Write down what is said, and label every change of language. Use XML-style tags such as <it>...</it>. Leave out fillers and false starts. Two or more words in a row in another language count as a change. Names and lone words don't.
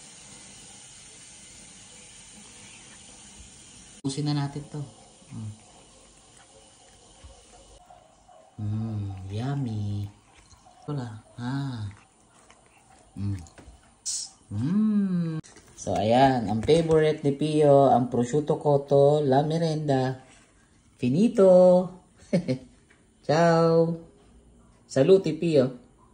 <tl>Usin na natin to. Yummy. Wala. So, ayan. Ang favorite ni Pio, ang</tl> <it>prosciutto cotto, la merenda. Finito. Ciao. Saluti, Pio.</it>